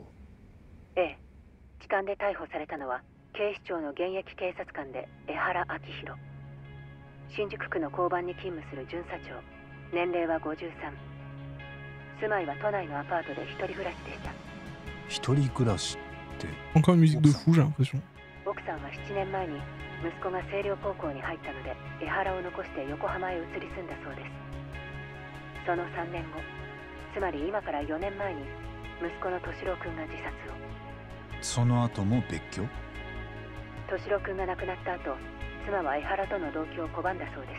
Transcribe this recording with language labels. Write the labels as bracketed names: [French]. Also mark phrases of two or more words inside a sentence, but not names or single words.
[Japanese] ええ、痴漢で逮捕されたのは警視庁の現役警察官で江原明宏。新宿区の交番に勤務する巡査長。年齢は53。住まいは都内のアパートで一人暮らしでした。一人暮らしって。 [French] Encore une musique de fou, j'ai l'impression. [Japanese] 奥さんは7年前に息子が星稜高校に入ったので江原を残して横浜へ移り住んだそうです。その3年後、つまり今から4年前に息子の敏郎君が自殺を。その後も別居？敏郎君が亡くなった後、妻は江原との同居を拒んだそうです。